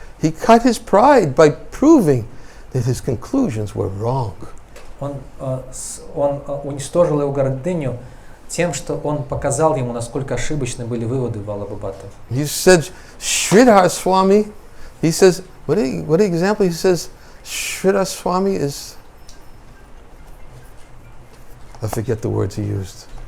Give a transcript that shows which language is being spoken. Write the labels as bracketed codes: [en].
[en] He cut his pride by proving that his conclusions were wrong. [ru] Он уничтожил его гордыню тем, что он показал ему, насколько ошибочны были выводы Валабхабхаты. [en] He said, Sridhar Swami, he says, what example? He says, Sridhar Swami is, I forget the words he used.